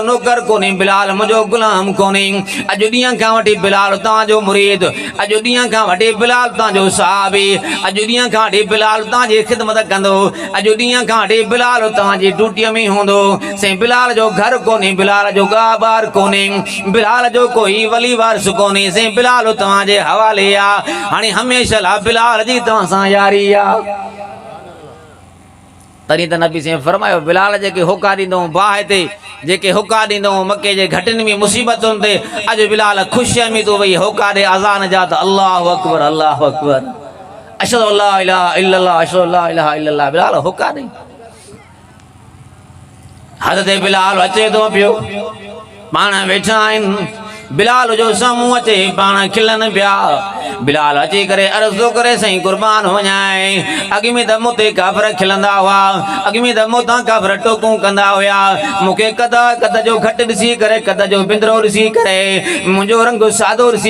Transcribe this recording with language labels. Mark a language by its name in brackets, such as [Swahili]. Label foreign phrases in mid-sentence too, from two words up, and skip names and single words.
[Sindhi] नौकर कोन्हे बिलाल मुंहिंजो गुलाम कोन्हे अॼु ॾींहं खां वठी बिलाल तव्हांजो मुरीद अॼु ॾींहं खां वठी बिलाल तव्हांजो साहबी अॼु ॾींहं खां वठी बिलाल तव्हांजी ख़िदमत कंदो अॼु ॾींहं खां वठी बिलाल तव्हांजी ड्यूटीअ में हूंदो साईं बिलाल जो घर कोन्हे बिलाल जो ॿार कोन्हे बिलाल जो कोई वली वारिस कोन्हे साईं बिलाल तव्हांजे हवाले आहे हाणे हमेशह लाइ बिलाल जी तव्हां सां यारी आहे तॾहिं त नबी साईं फरमायो बिलाल जेके होका ॾींदो बाहि ते जेके होका ॾींदो मके जे घटिन में मुसीबतुनि ते अॼु बिलाल ख़ुशीअ में तो वई होका ॾे अज़ान जा त [Arabic] الله أكبر أشهد ألا إله إلا الله أشهد ألا إله إلا الله [Sindhi] बिलाल होका ॾे हज़रत बिलाल अचे थो पियो पाण वेठा आहिनि बिलाल जो साम्हूं अचे पाण खिलनि पिया बिलाल अची करे अर्ज़ थो करे साईं कुर्बान वञाए अॻु में त मूं ते काफ़िर खिलंदा हुआ अॻु में त मूं तां काफ़िर टोकूं कंदा हुया मूंखे कद जो घटि ॾिसी करे कद जो बिंदरो ॾिसी करे मुंहिंजो रंग सादो ॾिसी